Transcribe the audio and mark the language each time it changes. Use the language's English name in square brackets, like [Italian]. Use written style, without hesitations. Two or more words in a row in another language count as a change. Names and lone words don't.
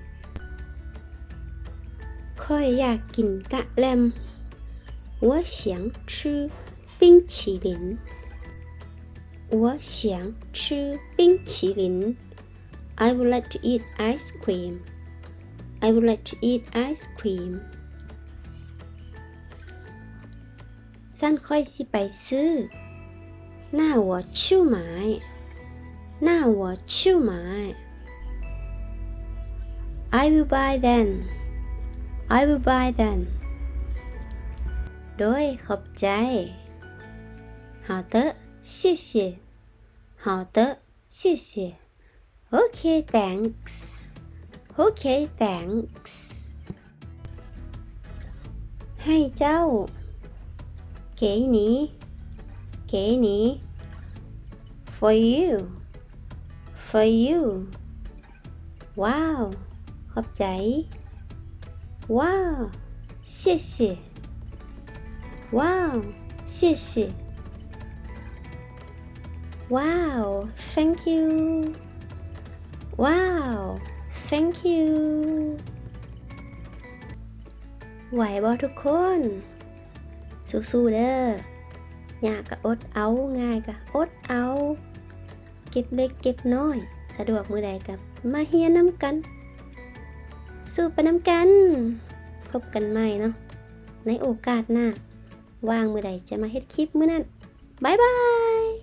[Northeastern Thai] ค่อยอยากกินกะแลม [Chinese] 我想吃冰淇淋我想吃冰淇淋 [English] I would like to eat ice cream I would like to eat ice cream [Northeastern Thai] สั้นค่อยสิไปซื้อ [Chinese] 那我去买那我去买 [English] I will buy then I will buy then [Northeastern Thai] โดยขอบใจ [Chinese] 好的谢谢好的谢谢 [English] Okay thanks Okay thanks [Northeastern Thai] ให้เจ้า [Chinese] 给你给你 [English] for you for you [Northeastern Thai] ว้าวขอบใจว้าว [Chinese] 谢谢ว้าว谢谢 [Northeastern Thai] ว้าว [English] thank you [Northeastern Thai] ว้าว [English] thank you [Northeastern Thai] ไหวบ่ทุกคน สู้ๆเด้อยากก็อดเอาง่ายก็อดเอาเก็บเล็กเก็บน้อยสะดวกมื้อใดก็มาเฮียนน้ำกันสู้ไปน้ำกันพบกันใหม่เนาะในโอกาสหน้าว่างมื้อใดจะมาเฮ็ดคลิปมื้อนั้นบ๊ายบาย